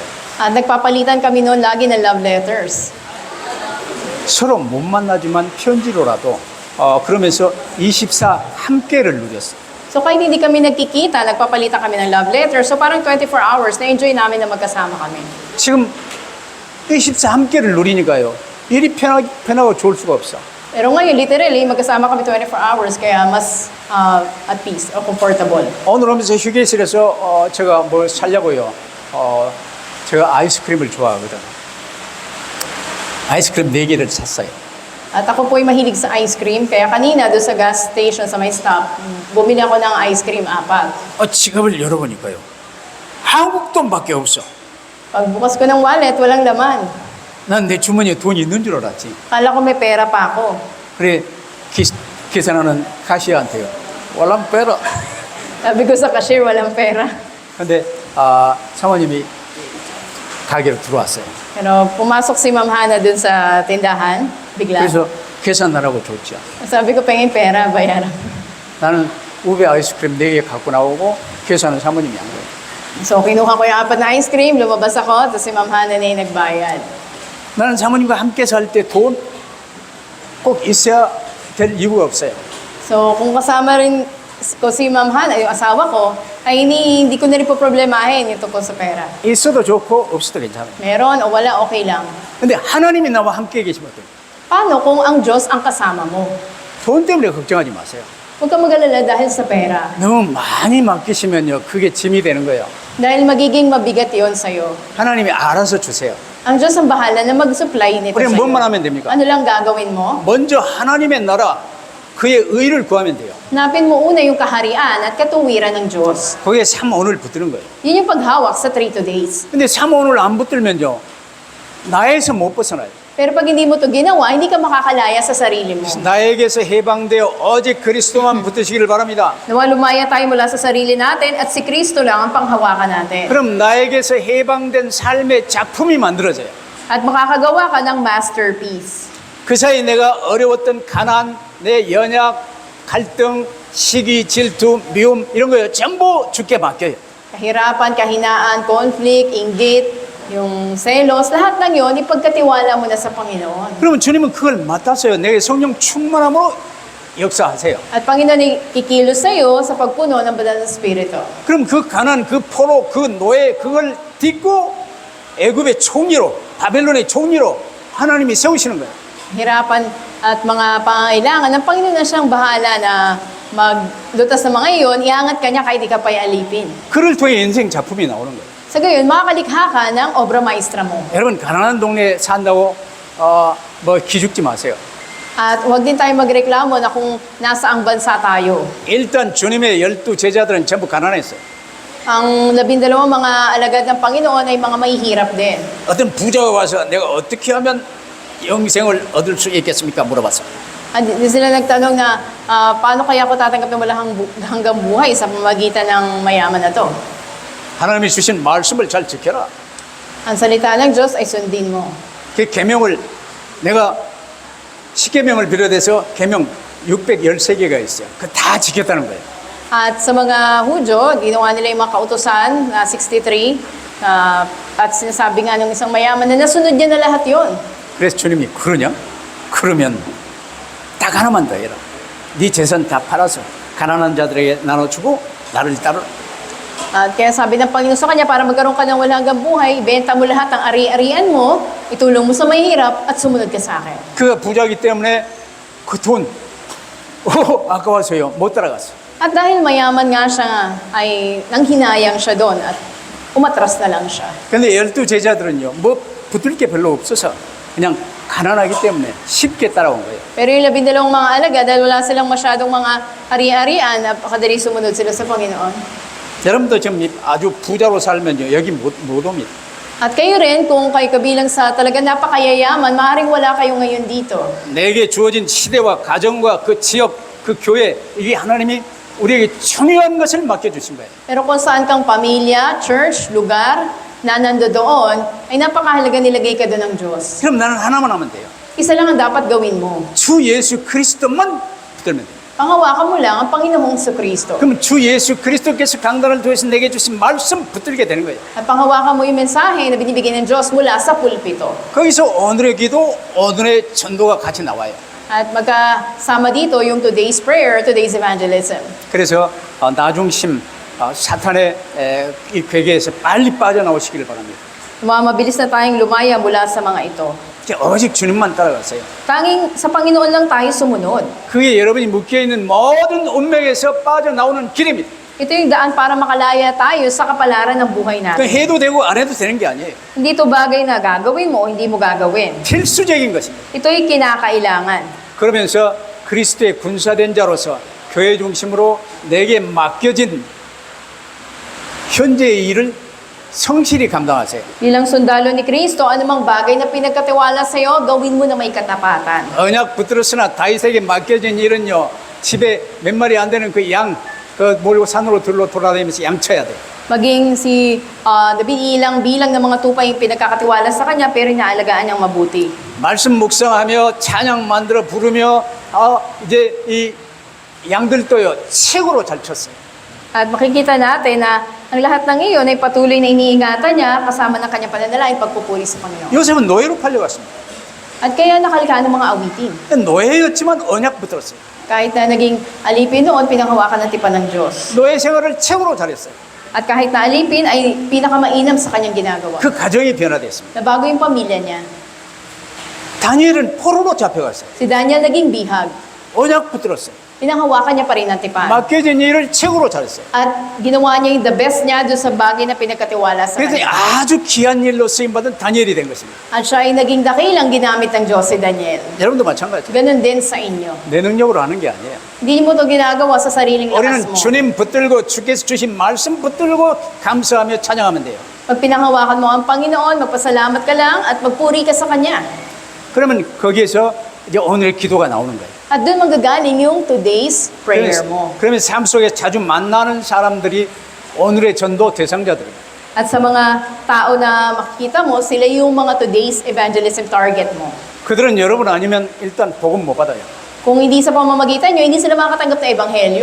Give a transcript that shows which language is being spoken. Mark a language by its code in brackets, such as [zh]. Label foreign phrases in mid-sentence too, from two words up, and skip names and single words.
[tl] At nagpapalitan kami noon lagi ng [en] love letters. [ko] 서로 못 만나지만 편지로라도 그러면서 24 함께를 누렸어요. [tl] So kahit hindi kami nagkikita, nagpapalitan kami ng [en] love letters. [tl] So parang 24 hours, na-enjoy namin na magkasama kami. [ko] 지금 24 함께를 누리니까요. 일이 편하고 좋을 수가 없어. [tl] Pero ngayon, literally, magkasama kami 24 hours, kaya mas [en] at peace [tl] o comfortable. [ko] 오늘 오면서 휴게실에서 제가 뭘 살려고요. 제가 아이스크림을 좋아하거든. 아이스크림 4개를 샀어요. [tl] At ako po'y mahilig sa [en] ice cream, [tl] kaya kanina doon sa [en] gas station [tl] sa may stop, bumili ako ng [en] ice cream [tl] 4. [ko] 지갑을 열어보니까요. 한국 돈밖에 없어. [tl] Pagbukas ko ng wallet, walang laman. [ko] 난 내 주머니에 돈이 있는 줄 알았지. [tl] Kala ko may pera pa ako. [ko] 그래 계산하는 카시어한테요. 월남 빼라. [tl] Sabi ko sa cashier, walang pera. [ko] 근데 사모님이 가게로 들어왔어요. [tl] Pero pumasok si Ma'am Hana dun sa tindahan, bigla. [ko] 그래서 계산하라고 줬죠. [tl] Sabi ko, pengin pera, bayaran. [ko] 나는 우베 아이스크림 4개 갖고 나오고 계산은 사모님이 한 거예요. [tl] So, kinuha ko yung 4 na [en] ice cream, [tl] lumabas ako, tapos si Ma'am Hana na yung nagbayad. [ko] 나는 사모님과 함께 살 때 돈 꼭 있어야 될 이유가 없어요. [tl] So, kung kasama rin ko si Ma'am Hana, yung asawa ko, ay hindi ko na rin po problemahin yung tungkol sa pera. [ko] 있어도 좋고 없어도 괜찮아요. [tl] Meron o wala, okay lang. [ko] 근데 하나님이 나와 함께 계시면 어때요? [tl] Paano kung ang Diyos ang kasama mo? [ko] 돈 때문에 걱정하지 마세요. [tl] Huwag kang mag-alala dahil sa pera. [ko] 너무 많이 맡기시면요, 그게 짐이 되는 거예요. [tl] Dahil magiging mabigat yon sa'yo. [ko] 하나님이 알아서 주세요. [tl] Ang Diyos ang bahala na mag-supply nito [ko] 우리는 [tl] sa'yo. [ko] 뭔만 하면 됩니까? [tl] Ano lang gagawin mo? [ko] 먼저 하나님의 나라, 그의 의를 구하면 돼요. [tl] Hanapin mo una yung kaharian at katuwiran ng Diyos. [ko] 거기에 3오늘 붙드는 거예요. [tl] Yun yung paghawak sa 3 days. [ko] 근데 3오늘 안 붙들면요, 나에서 못 벗어나요. [tl] Pero pag hindi mo to ginawa, hindi ka makakalaya sa sarili mo. [ko] 나에게서 해방되어 오직 그리스도만 붙드시기를 바랍니다. [tl] Nawa lumaya tayo mula sa sarili natin at si Kristo lang ang panghawakan natin. [ko] 그럼 나에게서 해방된 삶의 작품이 만들어져요. [tl] At makakagawa ka ng masterpiece. [ko] 그 사이 내가 어려웠던 가난, 내 연약, 갈등, 시기, 질투, 미움 이런 거요 전부 주께 맡겨요. [tl] Kahirapan, kahinaan, conflict, inggit, yung selos, lahat ng yon ipagkatiwala mo na sa Panginoon. [ko] 그러면 주님은 그걸 맡았어요. 내게 성령 충만함으로 역사하세요. [tl] At Panginoon ay kikilos sa iyo sa pagpuno ng banal na Espiritu. [ko] 그럼 그 가난, 그 포로, 그 노예 그걸 딛고 애굽의 총리로, 바벨론의 총리로 하나님이 세우시는 거예요. [tl] Hirapan at mga pangangailangan ng Panginoon na siyang bahala na maglutas ng mga iyon, iangat ka niya kahit di ka pa alipin. [ko] 그를 통해 인생 작품이 나오는 거예요. [tl] Sa gayon, makakalikha ka ng obra maestra mo. [ko] 여러분 가난한 동네에 산다고 뭐 기죽지 마세요. [tl] At huwag din tayo magreklamo na kung nasaang bansa tayo. [ko] 일단 주님의 12 제자들은 전부 가난했어요. [tl] Ang 12 mga alagad ng Panginoon ay mga mahihirap din. [ko] 어떤 부자가 와서 내가 어떻게 하면 영생을 얻을 수 있겠습니까? 물어봤어요. [tl] At di sila nagtanong na paano kaya ako tatanggap ng hanggang buhay sa pamamagitan ng mayaman na to. [ko] 하나님이 주신 말씀을 잘 지켜라. [tl] Ang salita ng Diyos ay sundin mo. [ko] 그 계명을 내가 10계명을 비롯해서 계명 613개가 있어요. 그 다 지켰다는 거예요. [tl] At sa mga Hudyo, ginawa nila yung mga kautosan na 63 at sinasabi nga ng isang mayaman na nasunod niya na lahat yon. [ko] 그래서 주님이 그러냐? 그러면 딱 하나만 더 해라. 네 재산 다 팔아서 가난한 자들에게 나눠주고 나를 따르라. [tl] At kaya sabi ng Panginoon sa kanya, para magkaroon ka ng walang hanggang buhay, benta mo lahat ng ari-arian mo, itulong mo sa mahirap, at sumunod ka sa akin. [ko] 그가 부자기 때문에 그 돈 아까워서요 못 따라갔어. [tl] At dahil mayaman nga siya, ay nanghinayang siya doon at umatras na lang siya. [ko] 근데 12 제자들은요 뭐 붙을 게 별로 없어서 그냥 가난하기 때문에 쉽게 따라온 거예요. [tl] Pero yung 12 mga alaga, dahil wala silang masyadong mga ari-arian, napakadali sumunod sila sa Panginoon. [ko] 여러분도 지금 아주 부자로 살면요 여기 못 옵니다. [tl] At kayo rin, kung kayo kabilang sa talaga napakayayaman, maaaring wala kayo ngayon dito. [ko] 내게 주어진 시대와 가정과 그 지역, 그 교회 이게 하나님이 우리에게 중요한 것을 맡겨주신 거예요. [tl] Pero kung saan kang pamilya, church, lugar, na nando doon, ay napakahalaga nilagay ka doon ng Diyos. [ko] 그럼 나는 하나만 하면 돼요. [tl] Isa lang ang dapat gawin mo. [ko] 주 예수 그리스도만 붙들면 돼. [tl] Pangawakan mo lang ang Panginoong Kristo. [ko] 그럼 주 예수 그리스도께서 강단을 통해서 내게 주신 말씀 붙들게 되는 거예요. [tl] At pangawakan mo yung mensahe na binibigay ng Diyos mula sa pulpito. [ko] 거기서 오늘의 기도, 오늘의 전도가 같이 나와요. [tl] At magkasama dito yung [en] today's prayer, today's evangelism. [ko] 그래서 나중심 사탄의 이 괴계에서 빨리 빠져나오시기를 바랍니다. [tl] Mabilis na tayong lumaya mula sa mga ito. [ko] 오직 주님만 따라가세요. [tl] Tanging sa Panginoon lang tayo sumunod. [ko] 그게 여러분이 묶여있는 모든 운명에서 빠져나오는 길입니다. [tl] Ito yung daan para makalaya tayo sa kapalaran ng buhay [ko] 그 [tl] natin. [ko] 해도 되고 안 해도 되는 게 아니에요. [tl] Hindi ito bagay na gagawin mo o hindi mo gagawin. [ko] 필수적인 것입니다. [tl] Ito yung kinakailangan. [ko] 그러면서 그리스도의 군사된 자로서 교회 중심으로 내게 맡겨진 현재의 일을 성실히 감당하세요. [tl] Bilang sundalo ni Kristo, anumang bagay na pinagkatiwala sa iyo, gawin mo na may katapatan. [ko] 언약 붙들었으나 다윗에게 맡겨진 일은요, 집에 몇 마리 안 되는 그 양, 그 몰고 산으로 들로 돌아다니면서 양쳐야 돼. [tl] Maging si David ilang bilang ng mga tupa yung pinagkakatiwala sa kanya, pero inaalagaan niyang mabuti. [ko] 말씀 묵상하며 찬양 만들어 부르며 이제 이 양들도요 최고로 잘 쳤어요. [tl] At makikita natin na ang lahat ng iyon ay patuloy na iniingatan niya kasama ng kanyang pananalain pagpupuri sa Panginoon. [ko] 요셉은 노예로 팔려갔습니다. [tl] At kaya nakalikha ng mga awitin. [ko] 노예였지만 언약 붙들었어요. [tl] Kahit na naging alipin noon, pinanghawakan ng tipan ng Diyos. [ko] 노예 생활을 최고로 잘했어요. [tl] At kahit na alipin ay pinakamainam sa kanyang ginagawa. [ko] 그 가정이 변화됐습니다. [tl] Nabago yung pamilya niya. [ko] 다니엘은 포로로 잡혀갔어요. [tl] Si Daniel naging bihag. [ko] 언약 붙들었어요. [tl] Pinanghawakan niya pa rin ang tipan. [ko] 맡겨진 일을 최고로 잘했어요. [tl] At ginawa niya yung [en] the best [tl] niya doon sa bagay na pinagkatiwala sa [ko] 그래서 [tl] kanya. [ko] 아주 귀한 일로 쓰임받은 다니엘이 된 것입니다. [tl] At siya ay naging dakilang ginamit ng Diyos si Daniel. [ko] 여러분도 마찬가지죠. [tl] Ganun din sa inyo. [ko] 내 능력으로 하는 게 아니에요. [tl] Hindi mo ito ginagawa sa sariling lakas [ko] 우리는 [tl] mo. [ko] 주님 붙들고 주께서 주신 말씀 붙들고 감사하며 찬양하면 돼요. [tl] Pag pinanghawakan mo ang Panginoon, magpasalamat ka lang at magpuri ka sa Kanya. [ko] 그러면 거기에서 이제 오늘의 기도가 나오는 거예요. [tl] At doon manggagaling yung [en] today's prayer [tl] mo. [ko] 그러면 삶 속에 자주 만나는 사람들이 오늘의 전도 대상자들입니다. [tl] At sa mga tao na makikita mo, sila yung mga [en] today's evangelism target [tl] mo. [ko] 그들은 여러분 아니면 일단 복음 못 받아요. [tl] Kung hindi sa pamamagitan nyo, hindi sila makakatanggap ng ebanghelyo.